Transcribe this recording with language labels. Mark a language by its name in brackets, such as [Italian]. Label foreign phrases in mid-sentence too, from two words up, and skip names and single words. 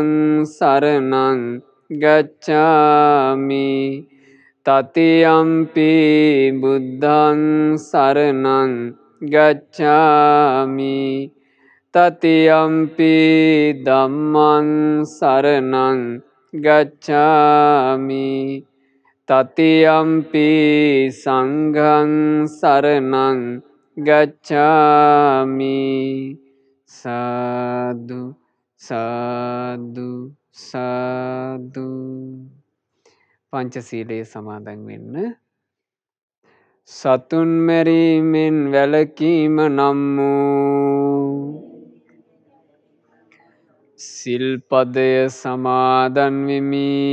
[Pali] शरणं गच्छामि ततीयम्पि बुद्धं शरणं गच्छामि ततीयम्पि धम्मं शरणं गच्छामि ततीयम्पि संघं शरणं गच्छामि साधु साधु साधु [Sinhala] පංචශීලයේ සමාදන් වෙන්න. සතුන් මැරීමෙන් වැළකීම නම් වූ සිල්පදය සමාදන් වෙමි.